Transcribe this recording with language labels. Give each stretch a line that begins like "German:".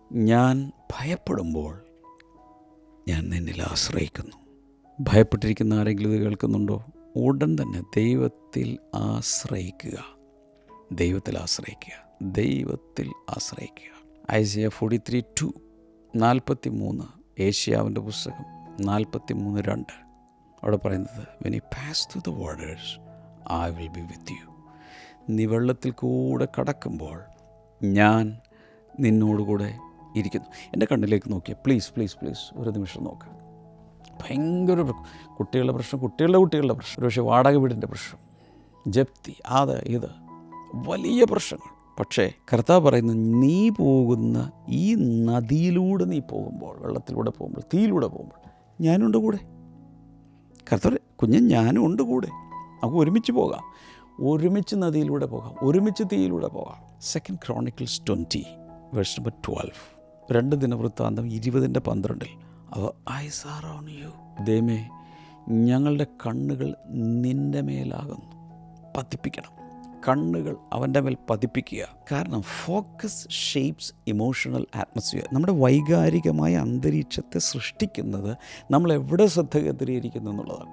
Malayalam: ഞാൻ ഭയപ്പെടുമ്പോൾ ഞാൻ നിന്നിൽ ആശ്രയിക്കുന്നു. ഭയപ്പെട്ടിരിക്കുന്ന ആരെങ്കിലും ഇത് കേൾക്കുന്നുണ്ടോ? ഉടൻ തന്നെ ദൈവത്തിൽ ആശ്രയിക്കുക. ദൈവത്തിൽ ആശ്രയിക്കുക, ദൈവത്തിൽ ആശ്രയിക്കുക. ഐസയ 43:2, 43, ഏഷ്യാവിൻ്റെ പുസ്തകം 43:2 അവിടെ പറയുന്നത്,
English: when you pass through the waters, I will be with you.
Malayalam: നീ വെള്ളത്തിൽ കൂടെ കടക്കുമ്പോൾ ഞാൻ നിന്നോടുകൂടെ ഇരിക്കുന്നു. എൻ്റെ കണ്ണിലേക്ക് നോക്കിയാൽ പ്ലീസ് ഒരു നിമിഷം നോക്കുക. ഭയങ്കര കുട്ടികളുടെ പ്രശ്നം, കുട്ടികളുടെ പ്രശ്നം, ഒരു പക്ഷേ വാടക വീടിൻ്റെ പ്രശ്നം, ജപ്തി, ഇത് വലിയ പ്രശ്നങ്ങൾ. പക്ഷേ കർത്താവ് പറയുന്നു, നീ പോകുന്ന ഈ നദിയിലൂടെ നീ പോകുമ്പോൾ, വെള്ളത്തിലൂടെ പോകുമ്പോൾ, തീയിലൂടെ പോകുമ്പോൾ ഞാനുണ്ട് കൂടെ. കർത്താവ് കുഞ്ഞ് ഞാനും ഉണ്ട് കൂടെ. നമുക്ക് ഒരുമിച്ച് പോകാം, ഒരുമിച്ച് നദിയിലൂടെ പോകാം, ഒരുമിച്ച് തീയിലൂടെ പോകാം.
English: 2 Chronicles 20:12,
Malayalam: 2 ദിനവൃത്താന്തം 20:12 അവർ
English: eyes are on you.
Malayalam: ദൈവമേ, ഞങ്ങളുടെ കണ്ണുകൾ നിൻ്റെ മേലാകുന്നു. പതിപ്പിക്കണം, കണ്ണുകൾ അവൻ്റെ മേൽ പതിപ്പിക്കുക. കാരണം
English: Focus shapes emotional atmosphere.
Malayalam: നമ്മുടെ വൈകാരികമായ അന്തരീക്ഷത്തെ സൃഷ്ടിക്കുന്നത് നമ്മൾ എവിടെ ശ്രദ്ധ കേന്ദ്രീകരിക്കുന്നു എന്നുള്ളതാണ്.